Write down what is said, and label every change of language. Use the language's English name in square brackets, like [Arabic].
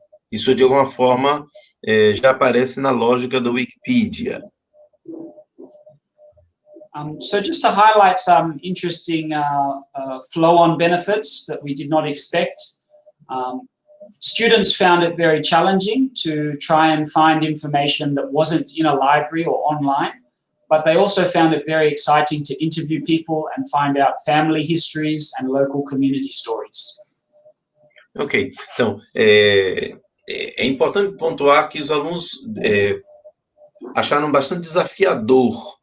[Portuguese] Isso, de alguma forma, já aparece na lógica da Wikipedia. [English] So just to highlight some interesting flow-on benefits that we did not expect, students found it very challenging to try and find information that wasn't in a library or online, but they also found it very exciting to interview people and find out family histories and local community stories. [Portuguese] Ok, então, é importante pontuar que os alunos acharam bastante desafiador